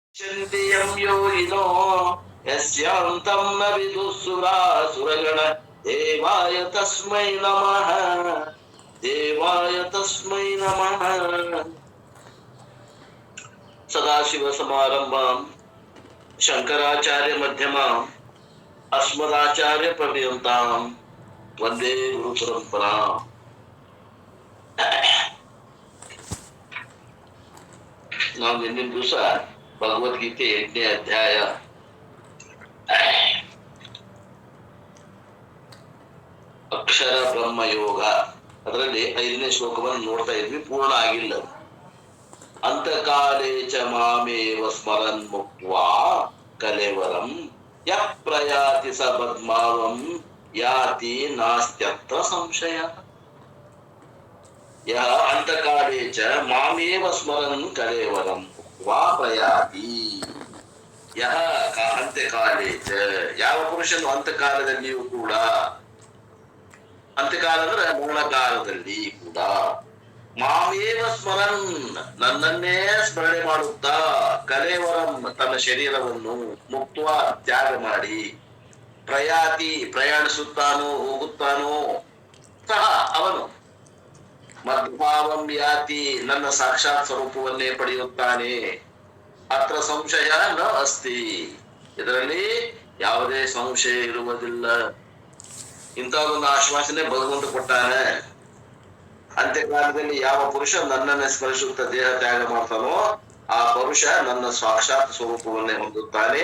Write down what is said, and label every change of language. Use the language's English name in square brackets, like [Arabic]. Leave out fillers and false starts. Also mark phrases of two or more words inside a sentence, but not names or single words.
[Sanskrit] ಯಂ ಯೋಗಿನೋ ಯಸ್ಯಾಂತಂ ನ ವಿದುಃಸುರಾಸುರಗಣ ದೇವಾಯ ತಸ್ಮೈ ನಮಃ ದೇವಾಯ ತಸ್ಮೈ ನಮಃ. ಸದಾಶಿವ ಸಮಾರಂಭಾಂ ಶಂಕರಾಚಾರ್ಯ ಮಧ್ಯಮಾಂ ಅಸ್ಮದಾಚಾರ್ಯ ಪರ್ಯಂತಾಂ ವಂದೇ ಗುರು ಪರಂಪರಾಂ. [Kannada] ನಾವು ನಿನ್ನಿನ ದಿವಸ ಭಗವದ್ಗೀತೆ 8ನೇ ಅಧ್ಯಾಯ ಅಕ್ಷರ ಬ್ರಹ್ಮ ಯೋಗ ಅದರಲ್ಲಿ 5ನೇ ಶ್ಲೋಕವನ್ನು ನೋಡ್ತಾ ಇದ್ವಿ. ಪೂರ್ಣ ಆಗಿಲ್ಲ. [Sanskrit] ಅಂತಕಾಲೇ ಚ ಮಾಮೇವ ಸ್ಮರನ್ ಮುಕ್ತ್ವಾ ಕಲೇವರಂ ಯಃ ಪ್ರಯಾತಿ ಸ ಪದ್ಮಾವಂ ಯಾತಿ ನಾಸ್ತ್ಯತ್ರ ಸಂಶಯ. ಯಃ ಅಂತಕಾಲೇ ಚ ಮಾಮೇವ ಸ್ಮರನ್ ಕಲೇವರಂ ವಾ ಪ್ರಯಾತಿ. ಯಃ ಅಂತ್ಯಕಾಲೇ ಚ [Kannada] ಯಾವ ಪುರುಷನು ಅಂತಕಾಲದಲ್ಲಿಯೂ ಕೂಡ, ಅಂತ್ಯಕಾಲ ಅಂದ್ರೆ ಮರಣಕಾಲದಲ್ಲಿ ಕೂಡ, [Sanskrit] ಮಾಮೇವ ಸ್ಮರನ್ [Kannada] ನನ್ನನ್ನೇ ಸ್ಮರಣೆ ಮಾಡುತ್ತಾ, ಕಲೇವರಂ ತನ್ನ ಶರೀರವನ್ನು ಮುಕ್ತ ತ್ಯಾಗ ಮಾಡಿ, ಪ್ರಯಾತಿ ಪ್ರಯಾಣಿಸುತ್ತಾನೋ ಹೋಗುತ್ತಾನೋ ಸಹ ಅವನು, [Sanskrit] ಮದ್ಭಾವಂ ಯಾತಿ [Kannada] ನನ್ನ ಸಾಕ್ಷಾತ್ ಸ್ವರೂಪವನ್ನೇ ಪಡೆಯುತ್ತಾನೆ. [Sanskrit] ಅತ್ರ ಸಂಶಯ ನ ಅಸ್ತಿ, [Kannada] ಇದರಲ್ಲಿ ಯಾವುದೇ ಸಂಶಯ ಇರುವುದಿಲ್ಲ. ಇಂಥದೊಂದು ಆಶ್ವಾಸನೆ ಭಗವಂತ ಕೊಟ್ಟಾನೆ. ಅಂತ್ಯಕಾಲದಲ್ಲಿ ಯಾವ ಪುರುಷ ನನ್ನನ್ನು ಸ್ಮರಿಸುತ್ತ ದೇಹ ತ್ಯಾಗ ಮಾಡ್ತಾನೋ ಆ ಪುರುಷ ನನ್ನ ಸಾಕ್ಷಾತ್ ಸ್ವರೂಪವನ್ನೇ ಹೊಂದುತ್ತಾನೆ.